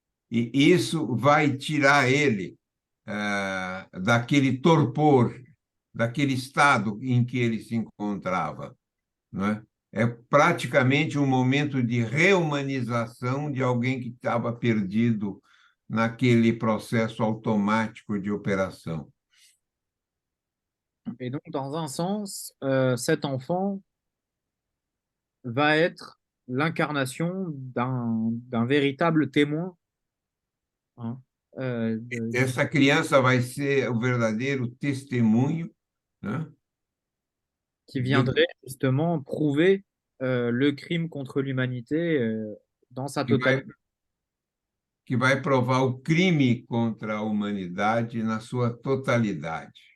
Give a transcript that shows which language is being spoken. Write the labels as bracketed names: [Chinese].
[Portuguese] E isso vai tirar ele daquele torpor, daquele estado em que ele se encontrava, não é? É praticamente um momento de reumanização de alguém que estava perdido naquele processo automático de operação. [French] Et donc, dans un sens, cet enfant va être l'incarnation d'un véritable témoin, hein, [Portuguese] Essa criança vai ser o verdadeiro testemunho, né? [French] qui viendrait justement prouver le crime contre l'humanité dans sa totalité. [Portuguese] Que vai provar o crime contra a humanidade na sua totalidade.